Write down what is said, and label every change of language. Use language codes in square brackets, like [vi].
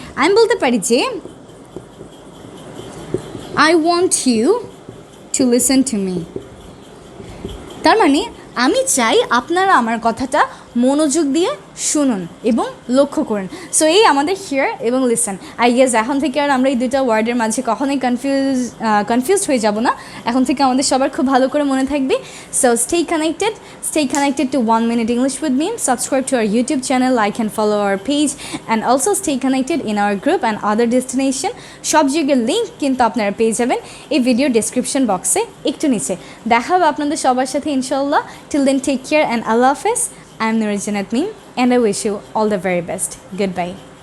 [bn] আমি বলতে পারি যে [en] I want you to listen to me. [bn] তার মানে আমি চাই আপনারা আমার কথাটা মনোযোগ দিয়ে শুনুন এবং লক্ষ্য করুন। সো এই আমাদের হিয়ার এবং লিসেন। [en] I guess [bn] এখন থেকে আর আমরা এই দুটো ওয়ার্ডের মাঝে কখনোই কনফিউজড হয়ে যাব না। এখন থেকে আমাদের সবার খুব ভালো করে মনে থাকবে। [en] So stay connected to 1 Minute English with me. Subscribe to our YouTube channel, like and follow our page, and also stay connected in our group and other destination. [bn] সব জায়গার লিঙ্ক কিন্তু আপনারা পেয়ে যাবেন এই ভিডিও ডেসক্রিপশন বক্সে একটু নিচে। দেখা হবে আপনাদের সবার সাথে ইনশাআল্লাহ। [en] Till then, take care and Allah Hafiz. I am Nurul Janat Meem and I wish you all the very best. Goodbye.